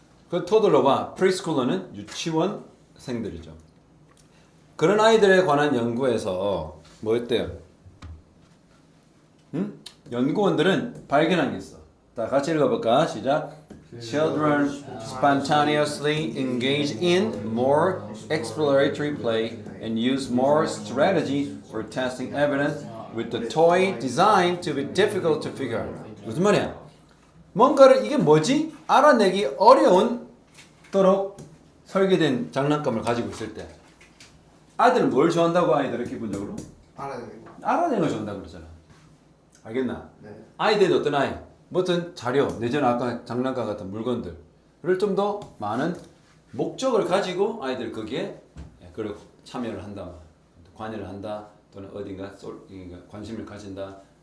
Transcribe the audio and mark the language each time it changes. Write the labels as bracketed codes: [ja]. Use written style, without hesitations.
[ko] 그 토들러와 프리스쿨러는 유치원생들이죠. 그런 아이들에 관한 연구에서 뭐였대요? 연구원들은 발견한 게 있어. 다 같이 읽어볼까? 시작. [en] Children spontaneously engage in more exploratory play and use more strategy for testing evidence with the toy designed to be difficult to figure out. [ko] 무슨 말이야? 뭔가를 이게 뭐지? 알아내기 어려운도록 설계된 장난감을 가지고 있을 때 아이들은 뭘 좋아한다고 아이들은 기본적으로? 알아내는 걸 좋아한다고 그러잖아. 알겠나? 네. 아이들이 어떤 아이? 어떤 자료, 내지는 아까 장난감 같은 물건들을 좀 더 많은 목적을 가지고 아이들 거기에 그걸 참여를 한다, 관여를 한다, 또는 어딘가 관심을 가진다.